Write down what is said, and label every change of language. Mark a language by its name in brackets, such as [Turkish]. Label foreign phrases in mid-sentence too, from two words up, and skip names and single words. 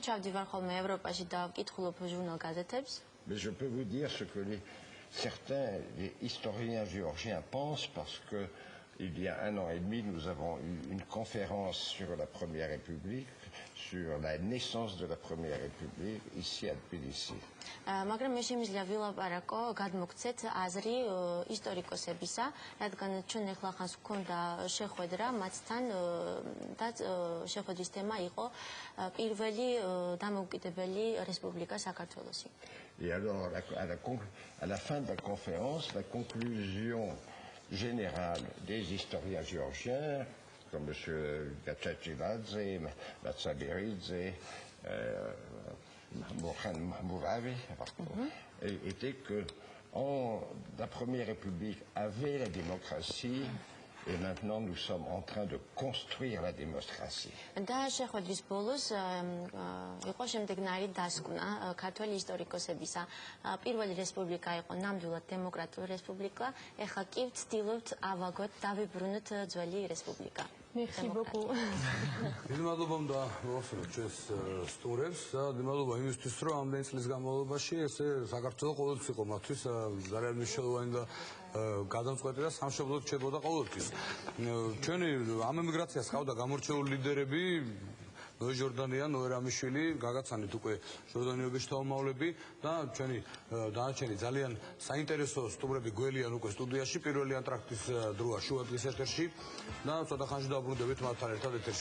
[French] Mais je peux vous dire ce que certains historiens géorgiens pensent parce que il y a 1 an et demi, nous avons eu une conférence sur la Première République, sur la naissance de la Première République, ici à Tbilissi. [Georgian] მაგრამ მე შემიძლია ვილაპარაკო გადმოგცეთ აზრი ისტორიკოსებისა, რადგან ჩვენ ახლა ხანს გვქონდა შეხვედრა მათთან და შეხვედრის თემა იყო პირველი დამოუკიდებელი რესპუბლიკა საქართველოსი. [French] Et alors, à la fin de la conférence, la conclusion générale des historiens géorgiens, comme M. Gatchachiladze, Matsabiridze, Mohan Mouravi, était que la Première République avait la démocratie et maintenant nous sommes en train de construire la démocratie. [Georgian] და შეხვედრის ბოლოს იყო შემდეგნაირი დასკვნა ქართველი ისტორიკოსებისა. პირველი რესპუბლიკა იყო ნამდვილად დემოკრატიული რესპუბლიკა, ეხლა კი ვცდილობთ ავაგოთ, დავიბრუნოთ ძველი რესპუბლიკა. [French] Merci beaucoup. [Georgian] დიდი მადლობა უნდა ვახსოვოთ ჩვენს სტუმრებს და დიდი მადლობა იმისთვის, რომ ამდენი წლის განმავლობაში ესე საქართველოს ყოველთვის იყო მათთვის ძალიან მნიშვნელოვანი და გადამწყვეტი და სამშობლოდ რჩებოდა ყოველთვის. ჩვენი ამ ემიგრაციას ყავდა გამორჩეული ლიდერები, ნოე ჟორდანია, ნოე რამიშვილი, გაგაცანით უკვე ჟორდანიების შთამომავლები და ჩვენი დანარჩენი ძალიან საინტერესო სტუმრები გველიან უკვე სტუდიაში პირველი ანტრაქტის დროა შუადღის ეთერში და ცოტა ხანში დავბრუნდებით მათთან ერთად ეთერში.